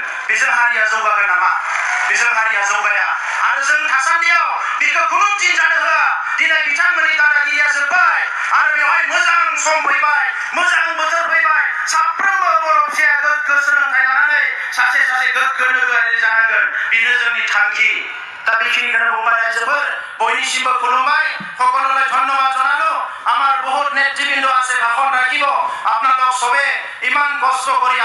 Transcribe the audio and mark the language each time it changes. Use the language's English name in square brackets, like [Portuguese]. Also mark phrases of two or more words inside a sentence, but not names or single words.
[Bodo] बेजों हारिया जौगागोन नामा बेजों हारिया जौगाया आरो जों थासान्दियाव बेखौ खुनु दिन जानो होआ दिनै बिथांमोननि दादागिरिया जोब्बाय आरो बेवहाय मोजां सम फैबाय मोजां बोथोर फैबाय साफ्रोमबो बर' फिसाया गोग्गो सोलोंथाइ लानानै सासे गोग्गो नोगोरारि जानांगोन बेनो जोंनि थांखि दा बेखिनिखौनो बुंबाय रायजोफोर बयनिसिमबो खुलुमबाय [Assamese] সকললৈ ধন্যবাদ জনালো আমার বহুত নেতৃবৃন্দ আছে ভাষণ রাখিব আপনারা সবে ইমান কষ্ট কৰি